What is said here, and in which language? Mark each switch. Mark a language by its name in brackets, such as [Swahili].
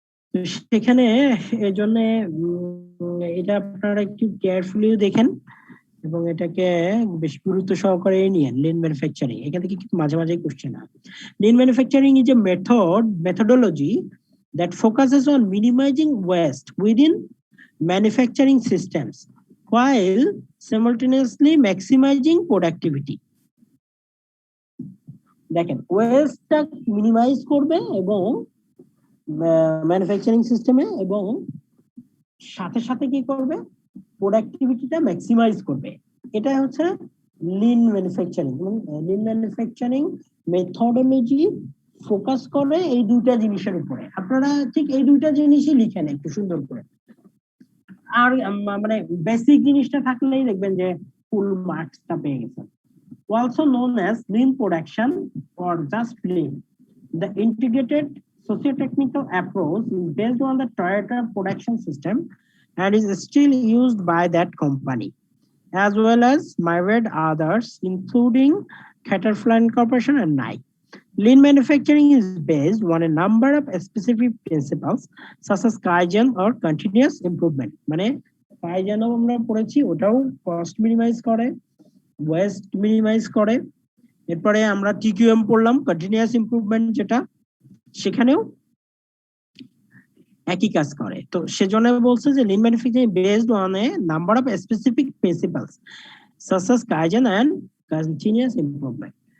[Bangla] তো সেখানে এই জন্য এটা আপনারা একটু কেয়ারফুলি দেখেন এবং এটাকে বেশ গুরুত্ব সহকারে নিয়েন। লিন ম্যানুফ্যাকচারিং এখান থেকে কিন্তু মাঝে মাঝে কোশ্চেন হয়। [English] Lean manufacturing is a methodology that focuses on minimizing waste within manufacturing systems while simultaneously maximizing productivity. [Bangla] দেখেন ওয়েস্টটা মিনিমাইজ করবে এবং ম্যানুফ্যাকচারিং সিস্টেমে, এবং সাথে সাথে কি করবে, প্রোডাক্টিভিটিটা ম্যাক্সিমাইজ করবে। এটা হচ্ছে Lin manufacturing. Lin manufacturing methodology focus করে এই দুইটা জিনিসের উপরে। আপনারা ঠিক এই দুইটা জিনিসই লিখেন একটু সুন্দর করে, আর মানে বেসিক জিনিসটা থাকলেই দেখবেন যে ফুল মার্কসটা পেয়ে গেছেন। [English] Also known as lean production or just lean, the integrated socio-technical approach is based on the Toyota production system and is still used by that company, as well as myriad others, including Caterpillar Corporation and Nike. Lean manufacturing is based on a number of specific principles such as Kaizen or continuous improvement. [Bangla] মানে Kaizen আমরা পড়েছি, ওটাও cost minimise করে, West minimise করে। এরপরে আমরা TQM পড়লাম, continuous improvement, যেটা সেখানেও একই কাজ করে। তো সেজন্য বলছে যে [English] Lean manufacturing based on a number of specific principles such as Kaizen and continuous improvement.